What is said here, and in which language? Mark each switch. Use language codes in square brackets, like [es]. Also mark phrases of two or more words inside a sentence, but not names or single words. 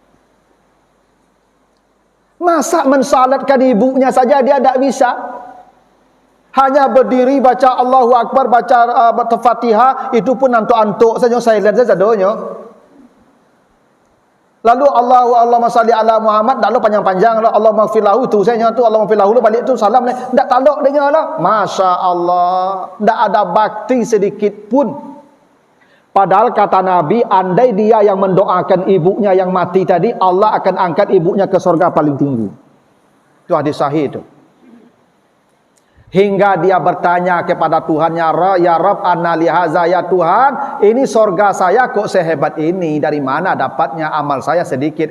[ms] Masa mensalatkan ibunya saja dia tidak bisa? Hanya berdiri baca [ar] الله أكبر, [ms] baca Fatihah, itu pun antuk-antuk saja, silent saja doanya. [ar] Lalu اللهم صل على محمد, [ms] tak lo panjang-panjang lah, [ar] اللهم اغفر له [ms] tu saya tu, [ar] اللهم اغفر له [ms] balik tu salam lah, tak taluk dia lah. [ar] ما شاء الله, [ms] tak ada bakti sedikit pun. Padahal kata Nabi, andai dia yang mendoakan ibunya yang mati tadi, Allah akan angkat ibunya ke surga paling tinggi. Itu hadis sahih itu. Hingga dia bertanya kepada Tuhannya, [ar] يا رب، أنى لهذا, [ms] ya Tuhan, ini surga saya kok sehebat ini, dari mana dapatnya, amal saya sedikit.